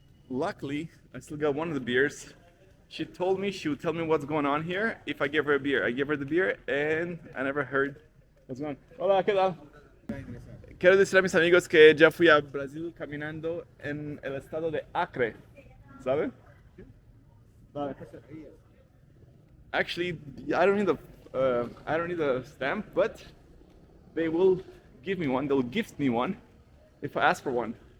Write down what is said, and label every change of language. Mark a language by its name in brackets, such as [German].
[English] Luckily, I still got one of the beers. She told me she would tell me what's going on here if I give her a beer. I gave her the beer and I never heard what's going on. [Spanish] Hola, ¿qué tal? Quiero decir a mis amigos que ya fui a Brasil caminando en el estado de Acre, ¿sabe? Vale. [English] Actually, I don't need a stamp, but they will give me one. They'll gift me one if I ask for one.